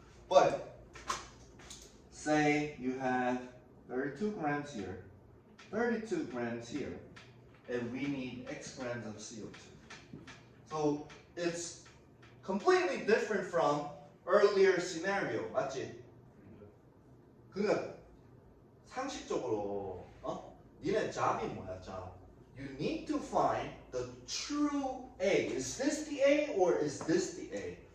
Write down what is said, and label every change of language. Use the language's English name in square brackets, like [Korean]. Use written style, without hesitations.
[English] But say you have 32 grams here, 32 grams here, and we need X grams of CO2. So it's completely different from earlier scenario, [Korean] 맞지? 그러니까 상식적으로 니네 job이 뭐야, job? [English] You need to find the true A. Is this the A or is this the A?